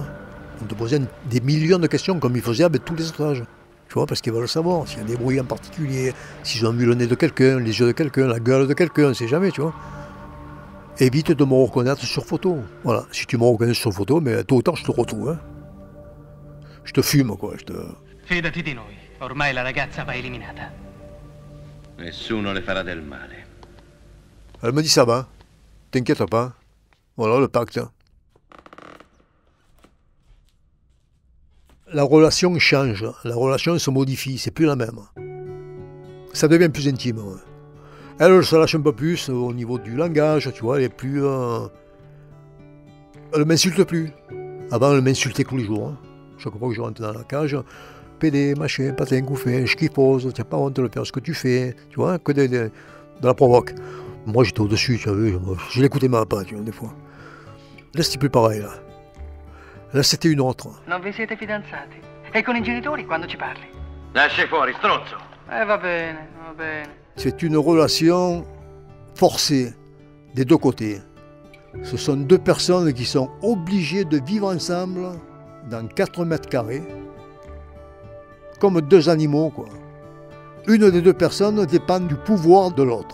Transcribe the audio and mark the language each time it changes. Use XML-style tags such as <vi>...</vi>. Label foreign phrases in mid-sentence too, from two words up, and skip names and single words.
<fr>Ils vont te poser des millions de questions comme ils faisaient avec tous les otages. Tu vois, parce qu'ils veulent savoir s'il y a des bruits en particulier, s'ils ont vu le nez de quelqu'un, les yeux de quelqu'un, la gueule de quelqu'un, on ne sait jamais, tu vois. Évite de me reconnaître sur photo. Voilà, si tu me reconnais sur photo, mais tôt ou tard, je te retrouve. Hein. Je te fume, quoi.</fr> <it>Fidati di noi, ormai la ragazza va eliminata. Nessuno le farà del male.</it> <fr>Elle me dit ça va, t'inquiète pas. Voilà le pacte. La relation change, la relation se modifie, c'est plus la même. Ça devient plus intime. Ouais. Elle se lâche un peu plus au niveau du langage, tu vois, elle est plus... Elle m'insulte plus. Avant, elle m'insultait tous les jours. Hein. Chaque fois que je rentre dans la cage, pédé, machin, patin, gouffin, schifose, tu n'as pas honte de le faire ce que tu fais, tu vois, que de la provoque. Moi, j'étais au-dessus, tu as vu, je l'écoutais même pas, tu vois, des fois. Là, c'était plus pareil, là. Là, c'était une autre.</fr> <it>Non vi siete fidanzati? E con i genitori quando ci parli? Lasci fuori, stronzo! Va bene, va bene.</it> <fr>C'est une relation forcée des deux côtés. Ce sont deux personnes qui sont obligées de vivre ensemble dans 4 mètres carrés, comme deux animaux, quoi. Une des deux personnes dépend du pouvoir de l'autre.</fr>